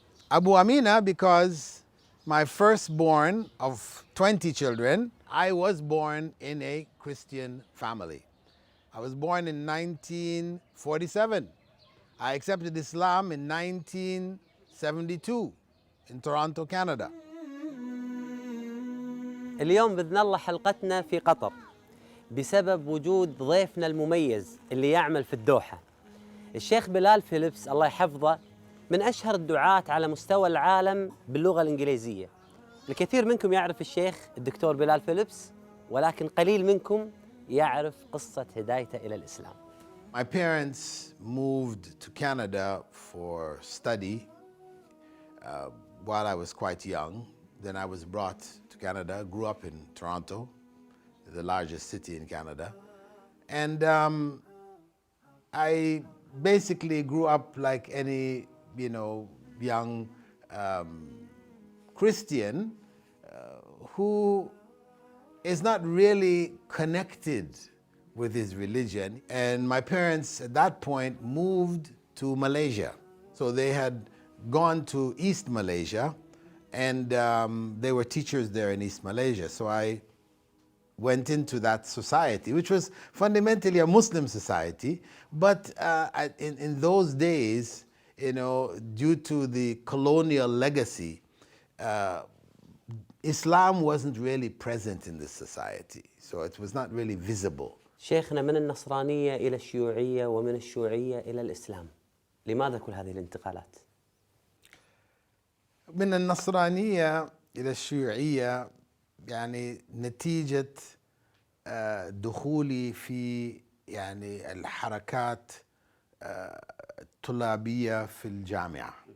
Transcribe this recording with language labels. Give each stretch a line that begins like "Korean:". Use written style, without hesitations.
English: Abu Amina because my firstborn of 20 children, I was born in a Christian family. I was born in 1947. I accepted Islam in 1972 in Toronto, Canada.
Arabic: اليوم بإذن الله حلقتنا في قطر بسبب وجود ضيفنا المميز اللي يعمل في الدوحة. الشيخ بلال فيليبس الله يحفظه من أشهر الدعاة على مستوى العالم باللغة الإنجليزية. الكثير منكم يعرف الشيخ الدكتور بلال فيليبس، ولكن قليل منكم يعرف قصة هدايته إلى الإسلام.
English: My parents moved to Canada for study while I was quite young. Then I was brought to Canada, grew up in Toronto, the largest city in Canada. And I basically grew up like any, young Christian who is not really connected with his religion. And my parents at that point moved to Malaysia. So they had gone to East Malaysia, and they were teachers there in East Malaysia. So I went into that society, which was fundamentally a Muslim society. But in those days, due to the colonial legacy, Islam wasn't really present in this society. So it was not really visible.
Arabic: شيخنا من النصرانية إلى الشيوعية ومن الشيوعية إلى الإسلام. لماذا كل هذه الانتقالات؟ من النصرانية إلى الشيوعية يعني نتيجة دخولي في الحركات الطلابية في الجامعة.